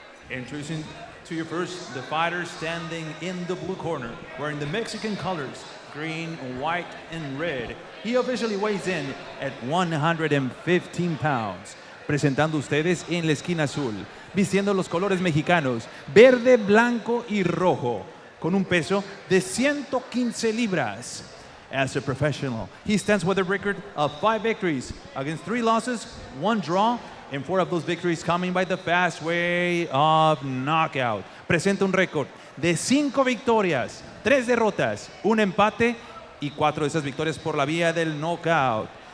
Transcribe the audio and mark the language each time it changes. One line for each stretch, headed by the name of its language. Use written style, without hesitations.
English: Introducing to you first, the fighter standing in the blue corner, wearing the Mexican colors, green, white, and red. He officially weighs in at 115 pounds.
Spanish: Presentando ustedes en la esquina azul, vistiendo los colores mexicanos, verde, blanco y rojo, con un peso de 115 libras.
English: As a professional, he stands with a record of 5 victories against 3 losses, 1 draw, and 4 of those victories coming by the fast way of knockout.
Spanish: Presenta un récord de 5 victorias, 3 derrotas, 1 empate y 4 de esas victorias por la vía del knockout.